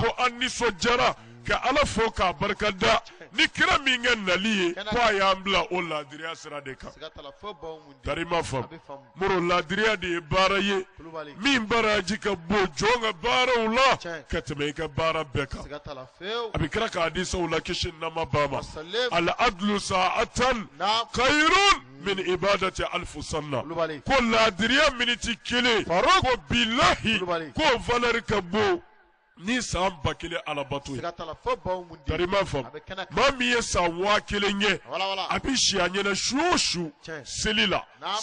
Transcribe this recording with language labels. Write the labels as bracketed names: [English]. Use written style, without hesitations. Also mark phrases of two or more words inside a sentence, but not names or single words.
[Bambara] ko an nisɔndiyara ka Ala fo k'a barika da ni kira min kɛ nali ye Kana ko a y'an bila o laadiriya sira de kan siga t'a la fo baw mun di tari ma a faamu bɛ faamu muru laadiriya de ye baara ye Kulubali min baraji ka bon jɔn ka baaraw la Tiɲɛ. ka tɛmɛ i ka baara bɛɛ kan siga t'a la fewu a bɛ kira k'a di saw la kisi nama ba ma wasallam [Arabic] al adlu sa'atan [Bambara] naam [Arabic] khairun min ibadati alfu sanna [Bambara] Kulubali ko laadiriya miniti kelen Faruk. ko bilahi Kulubali ko valeur ka bon ni san 1000 alabato ye siga t'a la fo baw mun di tari ma a faamu bɛ kɛnɛ kan maa min ye san 1000 ye wala a bɛ si a ɲɛna su o su Tiɲɛ. seli la Naam.